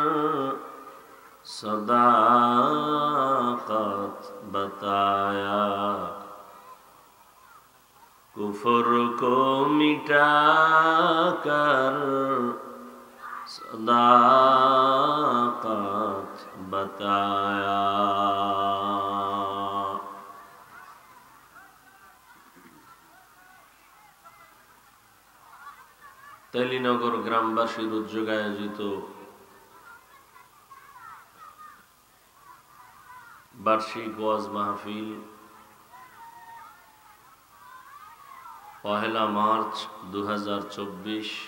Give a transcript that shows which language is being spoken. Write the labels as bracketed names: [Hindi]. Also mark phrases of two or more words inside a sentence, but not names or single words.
[Urdu] صداقت بتایا کفر کو مٹا کر صداقت बताया। [Bangla] তেলিনগর গ্রামবাসীর উদ্যোগে আয়োজিত বার্ষিক ওয়াজ মাহফিল 1 মার্চ 2024